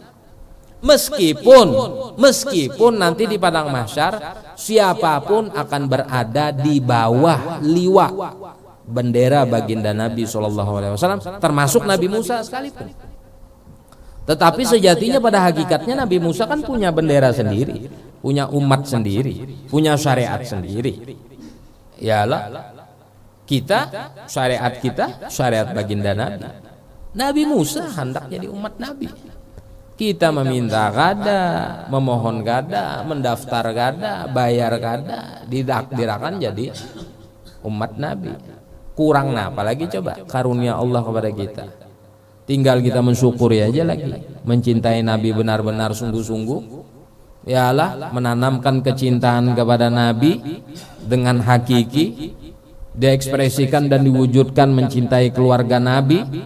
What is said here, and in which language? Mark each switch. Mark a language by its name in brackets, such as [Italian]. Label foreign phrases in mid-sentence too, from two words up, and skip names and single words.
[Indonesian] Meskipun nanti di padang mahsyar siapapun akan berada di bawah liwa bendera baginda Nabi SAW, termasuk Nabi Musa sekalipun. Tetapi sejatinya pada hakikatnya Nabi Musa kan punya bendera sendiri, punya umat sendiri, punya syariat sendiri. Yalah, syariat baginda Nabi. [Banjar] Nabi Musa hendak jadi umat Nabi. Kita meminta kada, memohon kada, mendaftar kada, bayar kada, didakdirakan jadi umat Nabi. [Indonesian] Kurang apalagi coba karunia Allah kepada kita. Tinggal kita mensyukuri aja lagi, mencintai Nabi benar-benar sungguh-sungguh. Yalah, menanamkan kecintaan kepada Nabi dengan hakiki, diekspresikan dan diwujudkan mencintai keluarga Nabi.